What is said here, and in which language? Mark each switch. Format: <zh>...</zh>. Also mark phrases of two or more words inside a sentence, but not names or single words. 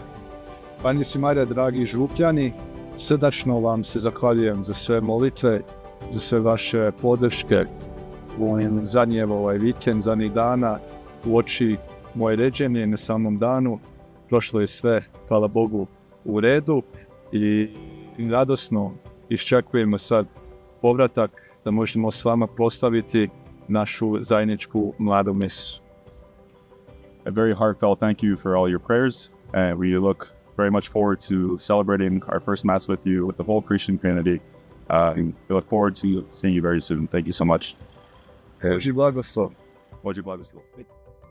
<hr>Panje si Marija, dragi župljani, srdačno vam se zahvaljujem za sve molitve, za sve vaše podrške u zadnji vikend, zadnjih dana, uoči moje ređenje na samom danu. Prošlo je sve, hvala Bogu, u redu i radosno iščekujemo sad povratak da možemo s vama proslaviti našu zajedničku mladu misu.</hr> <en>A very heartfelt thank you for all your prayers, and we look very much forward to celebrating our first Mass with you, with the whole Christian community. And we look forward to seeing you very soon. Thank you so much.</en> <hr>Božji blagoslov. Božji blagoslov.</hr>